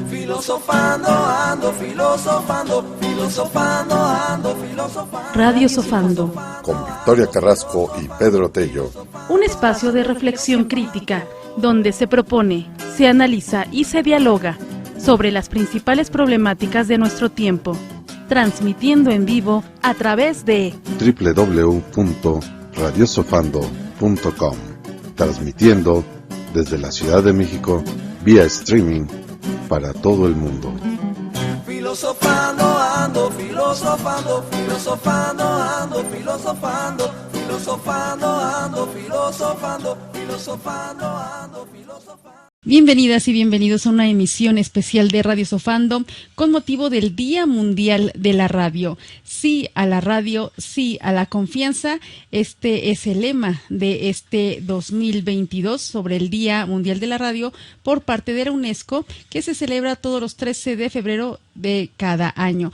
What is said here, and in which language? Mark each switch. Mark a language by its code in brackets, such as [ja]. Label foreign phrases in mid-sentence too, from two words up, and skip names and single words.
[es] Filosofando, ando filosofando, filosofando, ando filosofando. Radio Sofando. Con Victoria Carrasco y Pedro Tello. Un espacio de reflexión crítica, donde se propone, se analiza y se dialoga sobre las principales problemáticas de nuestro tiempo, transmitiendo en vivo a través de www.radiosofando.com, transmitiendo desde la Ciudad de México vía streaming para todo el mundo. Filosofando, ando filosofando, filosofando, ando filosofando, filosofando, ando filosofando, filosofando, ando filosofando. Bienvenidas y bienvenidos a una emisión especial de Radio Sofando con motivo del Día Mundial de la Radio. Sí a la radio, sí a la confianza. Este es el lema de este 2022 sobre el Día Mundial de la Radio por parte de la UNESCO, que se celebra todos los 13 de febrero de cada año.